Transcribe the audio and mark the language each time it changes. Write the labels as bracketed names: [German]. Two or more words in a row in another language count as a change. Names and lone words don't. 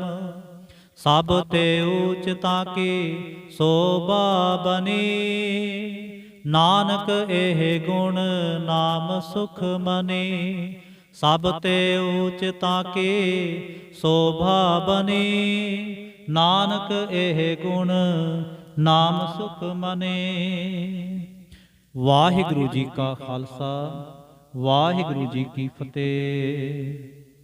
[Punjabi] ਸਭ ਤੇ ਊਚ ਤਾਕੀ ਸੋਭਾ ਬਨੀ, ਨਾਨਕ ਏਹ ਗੁਣ ਨਾਮ ਸੁਖ ਮਨੀ। ਸਭ ਤੇ ਊਚ ਤਾਕੀ ਸੋਭਾ ਬਨੀ, ਨਾਨਕ ਏਹ ਗੁਣ ਨਾਮ ਸੁਖ ਮਨੇ। ਵਾਹਿਗੁਰੂ ਜੀ ਕਾ ਖਾਲਸਾ, ਵਾਹਿਗੁਰੂ ਜੀ ਕੀ ਫਤਿਹ।